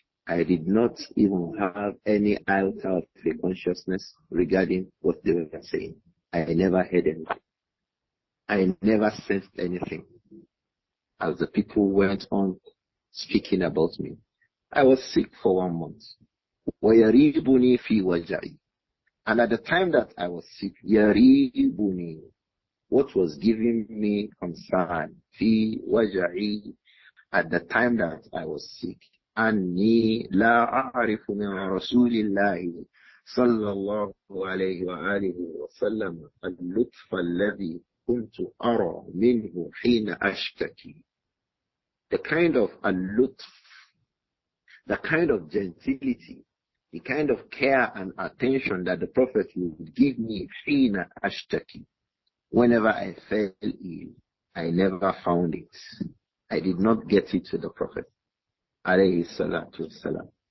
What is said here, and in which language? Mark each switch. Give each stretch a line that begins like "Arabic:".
English: I did not even have any iota of a consciousness regarding what they were saying. I never heard anything. I never sensed anything. As the people went on speaking about me, I was sick for 1 month.
Arabic: وَيَرِيبُنِي فِي وَجَعِي.
English: And at the time that I was sick,
Arabic: يَرِيبُنِي,
English: what was giving me concern,
Arabic: فِي وَجَعِي,
English: at the time that I was sick,
Arabic: أني لا أعرف من رسول الله صلى الله عليه وآله وسلم اللطف الذي كنت أرى منه حين أشتكي.
English: The kind of اللطف, the kind of gentility, the kind of care and attention that the Prophet would give me
Arabic: حين أشتكي.
English: Whenever I fell ill, I never found it. I did not get it to the Prophet. Alayhi salatu wassalam.